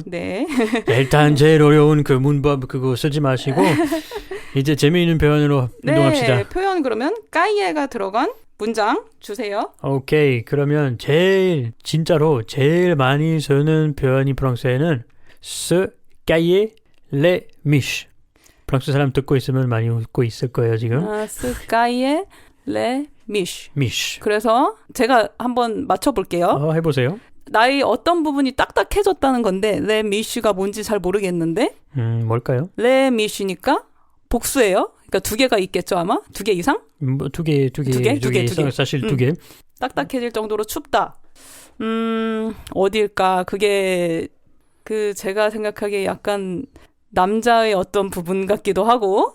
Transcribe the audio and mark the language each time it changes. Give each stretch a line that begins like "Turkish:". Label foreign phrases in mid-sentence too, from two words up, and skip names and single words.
Korean: 네. 일단 제일 어려운 그 문법 그거 쓰지 마시고 이제 재미있는 표현으로 이동합시다. 네, 표현 그러면 까이에가 들어간 문장 주세요. 오케이. 그러면 진짜로 제일 많이 쓰는 표현이 프랑스에는
French: se cailler les miches.
Korean: 프랑스 사람 듣고 있으면 많이 웃고 있을 거예요, 지금.
French: se cailler les miches.
Korean: miche. 그래서 제가 한번 맞춰볼게요. 해보세요. 나의 어떤 부분이 딱딱해졌다는 건데
French: les miches
Korean: 가 뭔지 잘 모르겠는데 뭘까요?
French: les miches
Korean: 니까 복수예요. 그러니까 두 개가 있겠죠 아마? 2개 이상? 두 개. 사실 2개. 딱딱해질 정도로 춥다. 어딜까? 그게 제가 생각하기에 약간 남자의 어떤 부분 같기도 하고.